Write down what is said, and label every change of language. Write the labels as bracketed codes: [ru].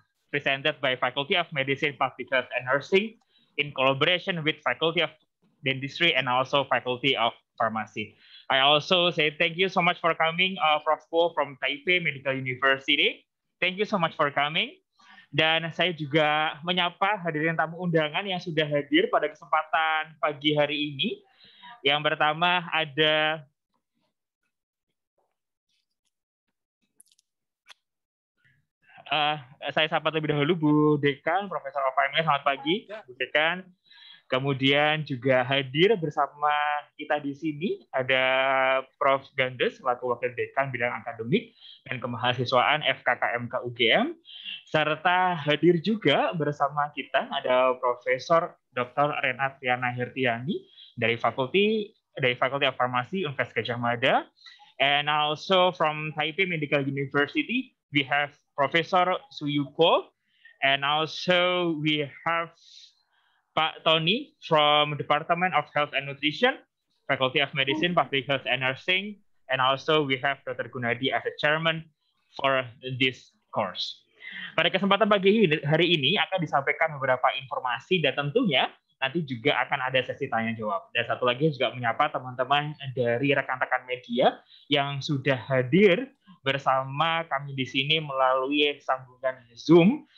[en] presented by Faculty of Medicine, Public Health and Nursing in collaboration with Faculty of Dentistry and also Faculty of Pharmacy. I also say thank you so much for coming, Prof. Ko from Taipei Medical University. Thank you so much for coming. [id] Dan saya juga menyapa hadirin tamu undangan yang sudah hadir pada kesempatan pagi hari ini. Yang pertama ada saya sapa terlebih dahulu Bu Dekan, Profesor Ovaemlia, selamat pagi Bu Dekan. Kemudian juga hadir bersama kita di sini ada Prof. Gandes, selaku Wakil Dekan Bidang Akademik dan Kemahasiswaan FKKMK UGM, serta hadir juga bersama kita ada Profesor Dr. [en] Renatiana Hirtiani dari Faculty of Pharmacy Universitas Gadjah Mada, and also from Taipei Medical University we have Profesor Suyuko, and also we have Pak Tony from Department of Health and Nutrition, Faculty of Medicine, Public Health and Nursing, and also we have Dr. Gunadi as a chairman for this course. [id] Pada kesempatan pagi hari ini akan disampaikan beberapa informasi dan tentunya nanti juga akan ada sesi tanya jawab. Dan satu lagi juga menyapa teman-teman dari rekan-rekan media yang sudah hadir bersama kami di sini melalui sambungan Zoom.